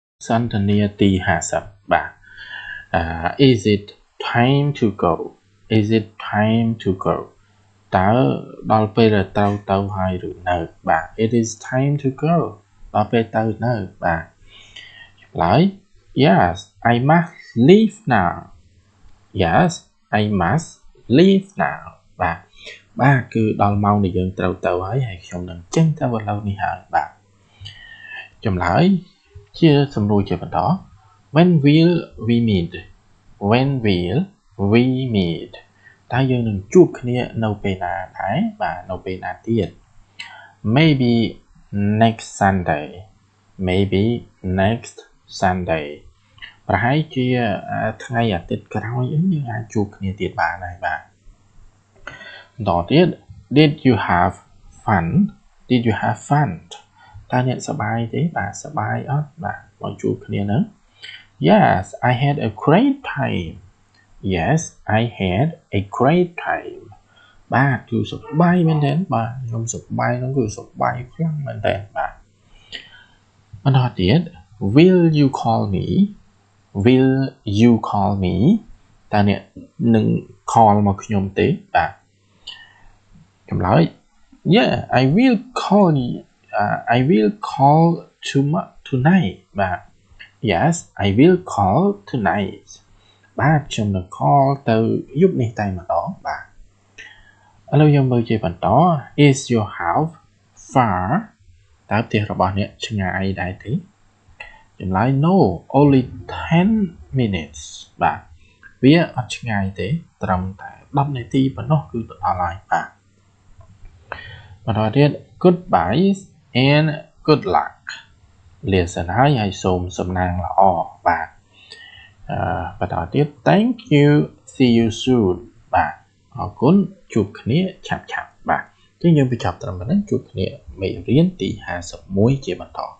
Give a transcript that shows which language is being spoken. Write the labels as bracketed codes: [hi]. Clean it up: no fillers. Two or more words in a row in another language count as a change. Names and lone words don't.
[km] សន្ទនាទី50បាទ [en] is it time to go is it time to go [km] តើដល់ ពេលទៅហើយឬនៅបាទ [en] it is time to go [km] ដល់ពេលទៅនៅបាទឆ្លើយ [en] yes I must leave now yes I must leave now [km] បាទគឺដល់ម៉ោងដែលយើងត្រូវទៅហើយខ្ញុំនឹងចេញទៅឥឡូវនេះហើយបាទចម្លើយជាសំណួរជាបន្ត [en] when will we meet [km] តើយើងនឹងជួបគ្នានៅពេលណាដែរបាទនៅពេលណាទៀត [en] maybe next Sunday [km] ប្រហែលជាថ្ងៃអាទិត្យក្រោយយើងអាចជួបគ្នាទៀតបានហើយបាទបន្តទៀត [en] did you have fun [km] តើអ្នកសប្បាយទេបាទសប្បាយអត់បាទមកជួបគ្នានឹង [en] yes I had a great time [km] បាទគឺសប្បាយមែនទេបាទខ្ញុំសប្បាយហ្នឹងគឺសប្បាយខ្លាំងមែនទេបាទបន្តទៀត [en] will you call me [km] តើអ្នកនឹង call មកខ្ញុំទេបាទចម្លើយ [en] yeah I will call tonight [km] បាទ [en] yes I will call tonight [km] បាទខ្ញុំនឹង call ទៅយប់នេះតែម្ដងបាទឥឡូវយើងមើលជាបន្ត [en] is your house far [km] តើផ្ទះរបស់ អ្នកឆ្ងាយដែរទេចម្លើយ [en] no only 10 minutes [km] បាទវាអត់ ឆ្ងាយទេត្រឹមតែ10នាទីប៉ុណ្ណោះគឺទៅដល់ហើយបាទបន្តទៀត [en] goodbye and good luck [km] លាសិនហើយសូមសំណាងល្អបាទបន្តទៀត [en] thank you see you soon [km] បាទអរគុណជួបគ្នាឆាប់ៗបាទអញ្ចឹងយើងបញ្ចប់ត្រឹមប៉ុណ្្នឹងជួបគ្នាមេរៀនទី51ជាបន្ត